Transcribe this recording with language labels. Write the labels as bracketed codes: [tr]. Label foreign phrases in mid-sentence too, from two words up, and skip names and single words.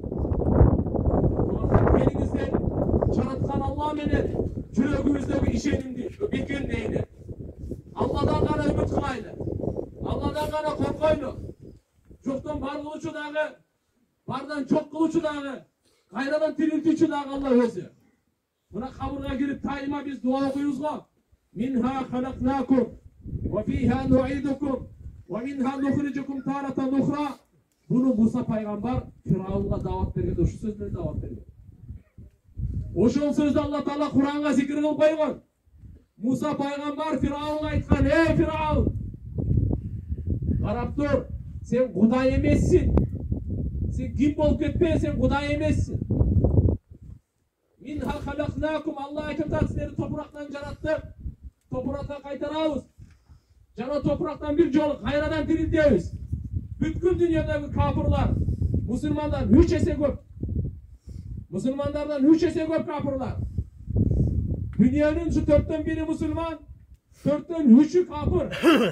[ky] Келиңиздер жараткан Алла менен жүрөгүбүздөгү ишенимди бекемдейли. Алладан гана үмүт кылайлы. Алладан гана коркойлу. Жоктон бар кылуучу дагы, бардан жок кылуучу дагы, кайрадан тирилтүүчү дагы Алла өзү. Мына кабырга кирип тайыма биз дуа окуйбуз го. [ar] منها خلقناكم وفيها نعيدكم ومنها نخرجكم تارة أخرى. [ky] Буну Муса пайгамбар Фираунга дават бергенде ушу сөз менен дават берген. Ошол сөздү Алла Таала Куранга зикир кылып койгон. Муса пайгамбар Фираунга айткан: "Эй Фираун, карап тур, сен Кудай эмессиң. Сен ким болуп кетпе, сен Кудай эмессиң. [ar] منها خلقناكم, [ky] Алла айтып атат, силерди топурактан жараттык. Топуракка кайтарабыз. Жана топурактан бир жолу кайрадан тирилтебиз. Бүткүл дүйнөдөгү капырлар, мусулмандар 3 эсе көп. Мусулмандардан 3 эсе көп капырлар. Дүйнөнүн 4төн 1 мусулман, 4төн 3 капыр.